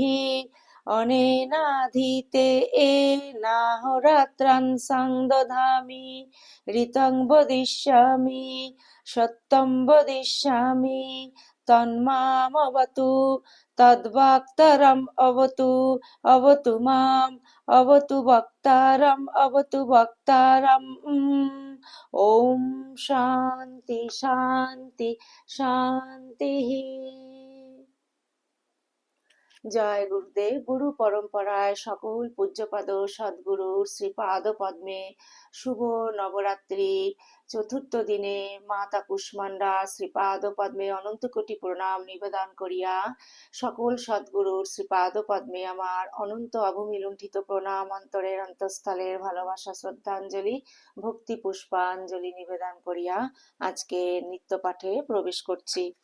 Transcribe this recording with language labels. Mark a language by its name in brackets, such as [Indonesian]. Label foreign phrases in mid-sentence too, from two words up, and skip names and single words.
[Sanskrit] अनेनाधीते एनाहोरात्रान् संदधामि ऋतं वदिष्यामि सत्यं वदिष्यामि तन्मामवतु तद्वक्तारम् अवतु अवतु माम् अवतु वक्तारम् ॐ शान्ति शान्ति शान्तिः। [Bangla] জয় গুরুদেব। গুরু পরম্পরায় সকল পূজ্যপাদ সদ্গুরুর শ্রীপাদ পদ্মে শুভ নবরাত্রি চতুর্থ দিনে মাতা কুষ্মান্ডা শ্রীপাদ পদ্মে অনন্ত কোটি প্রণাম নিবেদন করিয়া সকল সদ্গুরুর শ্রীপাদ পদ্মে আমার অনন্ত অবমিলুণ্ঠিত প্রণাম অন্তরের অন্তঃস্থলের ভালোবাসা শ্রদ্ধাঞ্জলি ভক্তি পুষ্পাঞ্জলি নিবেদন করিয়া আজকে নিত্য পাঠে প্রবেশ করছি।